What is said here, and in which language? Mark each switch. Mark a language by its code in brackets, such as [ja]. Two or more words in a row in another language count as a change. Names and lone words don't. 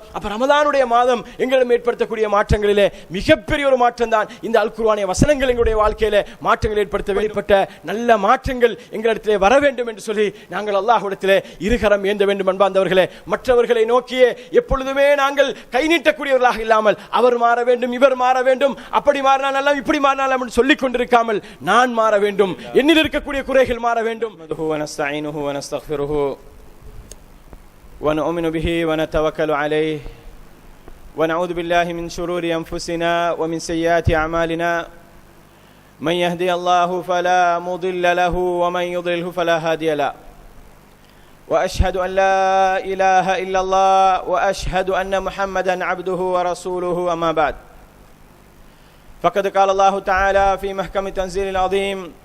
[ta] அப்ப ரமதானுடைய மாதம் எங்களிடம் ஏற்படுத்தக்கூடிய மாற்றங்களிலே மிகப்பெரிய ஒரு மாற்றம் தான் இந்த அல் குர்ஆனிய வசனங்கள் எங்களுடைய வாழ்க்கையிலே மாற்றங்கள் ஏற்படுத்த வெளிப்பட்ட நல்ல மாற்றங்கள் எங்களிடத்திலே வர வேண்டும் என்று சொல்லி நாங்கள் அல்லாஹ்விடத்திலே இருகரம் ஏந்த வேண்டும் அன்பார்ந்தவர்களே. மற்றவர்களை நோக்கியே எப்பொழுதுமே நாங்கள் கை நீட்டக்கூடியவர்களாக இல்லாமல் அவர் மாற வேண்டும், இவர் மாற வேண்டும், அப்படி மாறினால் எல்லாம் இப்படி மாறினால் என்று சொல்லிக் கொண்டிருக்காமல் நான் மாற வேண்டும், என்னில் இருக்கக்கூடிய குறைகள் மாற வேண்டும். [ar] ونؤمن به ونتوكل عليه ونعوذ بالله من شرور أنفسنا ومن سيئات أعمالنا من يهدي الله فلا مضل له ومن يضلله فلا هادي له وأشهد أن لا إله إلا الله وأشهد أن محمدا عبده ورسوله أما بعد فقد قال الله تعالى في محكم تنزيل العظيم